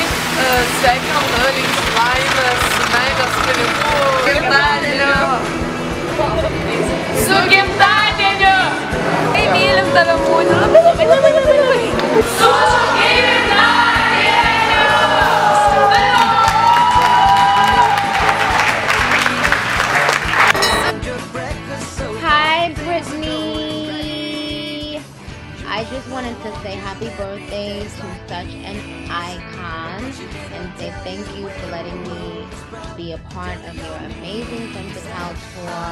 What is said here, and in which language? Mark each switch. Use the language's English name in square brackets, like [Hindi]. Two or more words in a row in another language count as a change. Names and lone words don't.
[Lithuanian] Sveikinam tave, linkim laimės, meilės, pinigų. Gimtadieniu! Su gimtadieniu! Kai mylim tave, Ramūnai. Labai. Su gimtadieniu! [English] Hi, Brittany! I just wanted to say happy birthday to such an icon and say thank you for letting me be a part of your amazing Central House tour.